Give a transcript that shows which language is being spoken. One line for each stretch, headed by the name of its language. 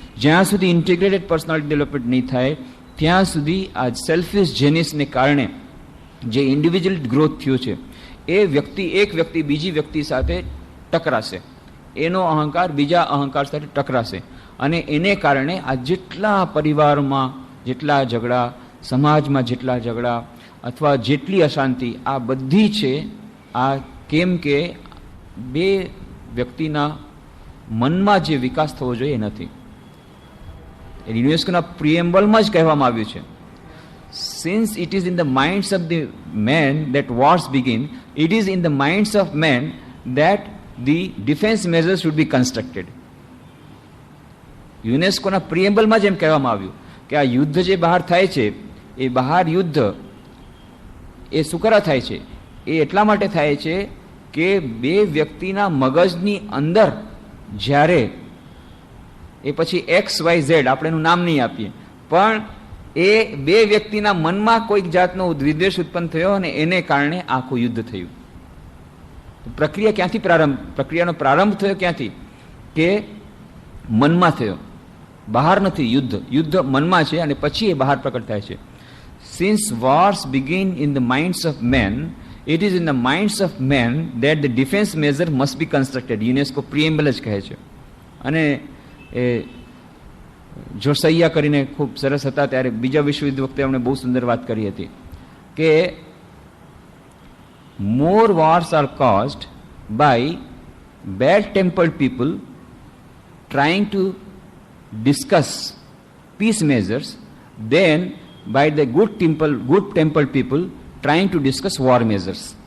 Gujarati: જ્યાં સુધી integrated personality development નહીં થાય ત્યાં સુધી આ સેલ્ફિશ જેનિસને કારણે જે ઇન્ડિવિજ્યુઅલ ગ્રોથ થયો છે, એ એક વ્યક્તિ બીજી વ્યક્તિ સાથે ટકરાશે, એનો અહંકાર બીજા અહંકાર સાથે ટકરાશે અને એને કારણે આ જેટલા પરિવારમાં જેટલા ઝઘડા, સમાજમાં જેટલા ઝઘડા અથવા જેટલી અશાંતિ, આ બધી છે. આ કેમ કે બે વ્યક્તિના મનમાં જે વિકાસ થવો જોઈએ એ નથી. યુનેસ્કોના પ્રિએમ્બલમાં જ કહેવામાં આવ્યું છે,
English: since it is in the minds of the men that wars begin, it is in the minds of men that the defense measures should be constructed.
Gujarati: યુનેસ્કોના પ્રિએમ્બલમાં જ એમ કહેવામાં આવ્યું કે આ યુદ્ધ જે બહાર થાય છે, એ બહાર યુદ્ધ એ સુકરા થાય છે, એ એટલા માટે થાય છે કે બે વ્યક્તિના મગજની અંદર જ્યારે એ પછી XYZ, આપણે એનું નામ નહીં આપીએ, પણ એ બે વ્યક્તિના મનમાં કોઈક જાતનો વિદ્વેષ ઉત્પન્ન થયો અને એને કારણે આખું યુદ્ધ થયું. પ્રક્રિયા ક્યાંથી પ્રક્રિયાનો પ્રારંભ થયો ક્યાંથી? કે મનમાં થયો, બહાર નથી. યુદ્ધ મનમાં છે અને પછી એ બહાર પ્રકટ થાય છે.
English: Since wars begin in the minds of men, it is in the minds of men that the defense measure must be constructed.
Gujarati: UNESCO પ્રિએમ્બલ જ કહે છે. અને એ જોસૈયા કરીને ખૂબ સરસ હતા, ત્યારે બીજા વિશ્વયુદ્ધ વખતે એમણે બહુ સુંદર વાત કરી હતી કે
English: More wars are caused by bad tempered people trying to discuss peace measures than by the good tempered people trying to discuss war measures.